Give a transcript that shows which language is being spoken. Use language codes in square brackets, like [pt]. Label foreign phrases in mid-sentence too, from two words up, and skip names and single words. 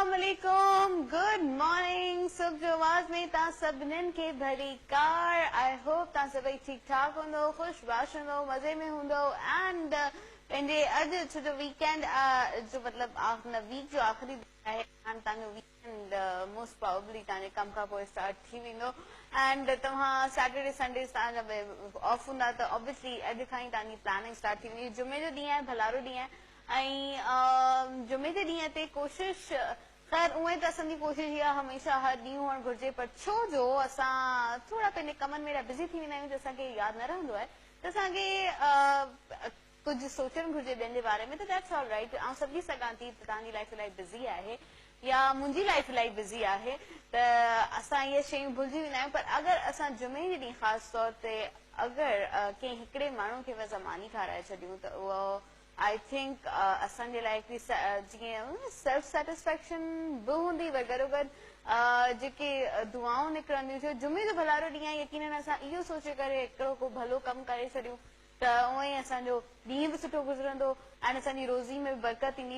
[en] Assalamualaikum. Good morning. [sd] सुबह जो आवाज़ में ता सभिनीनि खे भरी कार. [en] I hope [sd] ता सभई ठीक ठाक हूंदो, खुश बाश हूंदो, मज़े में हूंदो and पंहिंजे अॼु छो जो वीकेंड जो मतिलबु वीक जो आख़िरी दिन आहे and तव्हांजो वीकेंड [en] most probably [sd] तव्हांजे कम खां पोइ स्टार्ट थी वेंदो and तव्हां [en] Saturday Sunday [sd] तव्हांजा ऑफ हूंदा त ऑब्वियसली अॼु खां ई तव्हांजी प्लानिंग स्टार्ट थी वेंदी. जुमे जो ॾींहुं आहे, भलारो ॾींहुं आहे ऐं जुमे जे ॾींहं ते कोशिश ख़ैर उहे त असांजी कोशिश इहा हमेशह हर ॾींहुं हुअणु घुरिजे पर छो जो असां थोरा पंहिंजे कमनि में बिज़ी थी वेंदा आहियूं त असांखे यादि न रहंदो आहे त असांखे कुझु सोचणु घुरिजे ॿियनि जे बारे में त [en] that's all right. [sd] ऐं सम्झी सघां थी त तव्हांजी लाइफ इलाही बिज़ी आहे या मुंहिंजी लाइफ इलाही बिज़ी आहे त असां इहे शयूं भुलिजी वेंदा आहियूं. पर अगरि असां जुमे जे ॾींहुं ख़ासि तौर ते अगरि कंहिं हिकिड़े माण्हू खे असां मानी खाराए छॾियूं त उहो [en] I think [sd] असांजे लाइ हिकिड़ी जीअं [en] self satisfaction [sd] बि हूंदी पर गॾोगॾु जेके दुआऊं निकिरंदियूं थियो जुमे जो भलारो ॾींहुं आहे यकीनन असां इहो सोचे करे हिकिड़ो को भलो कमु करे छॾियूं त उअं ई असांजो ॾींहुं बि सुठो गुज़रंदो ऐं असांजी रोज़ी में बि बरकत ईंदी.